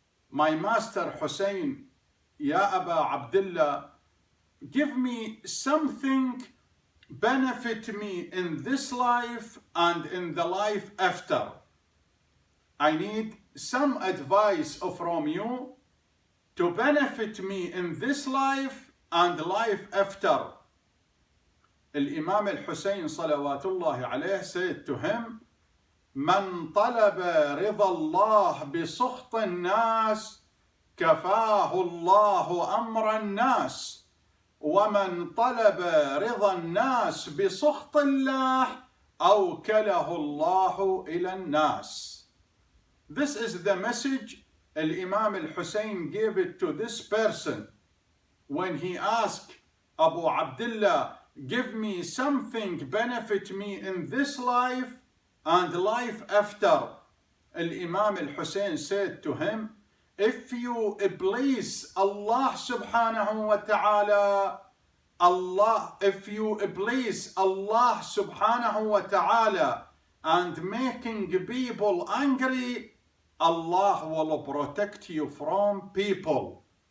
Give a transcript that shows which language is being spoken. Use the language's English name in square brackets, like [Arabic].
[English] My master Hussein, Ya Aba Abdullah, give me something benefit me in this life and in the life after. I need some advice from you to benefit me in this life and life after. [Arabic] Imam al-Hussein salawatullah alayh [English] said to him, [Arabic] من طلب رضا الله بسخط الناس كفاه الله أمر الناس ومن طلب رضا الناس بسخط الله أوكله الله إلى الناس. [English] This is the message Imam al-Hussein gave it to this person when he asked Abu Abdullah, give me something benefit me in this life and life after. Imam al-Hussein said to him, if you please Allah subhanahu wa ta'ala, if you please Allah subhanahu wa ta'ala and making people angry, Allah will protect you from people.